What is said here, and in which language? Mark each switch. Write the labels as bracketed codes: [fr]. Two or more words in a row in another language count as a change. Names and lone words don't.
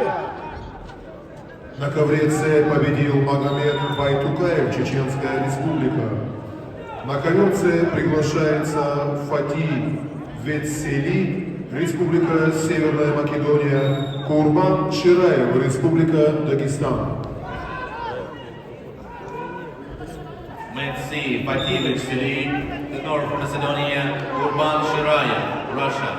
[ru] На ковре С победил Магомед Байтукаев, Чеченская Республика. На ковер С приглашается Фати Ветсели, Республика Северная Македония, Курбан Шираев, Республика Дагестан. [en] Metsi Fati Ветсели, the North Macedonia, Kurban Shirayev, Russia.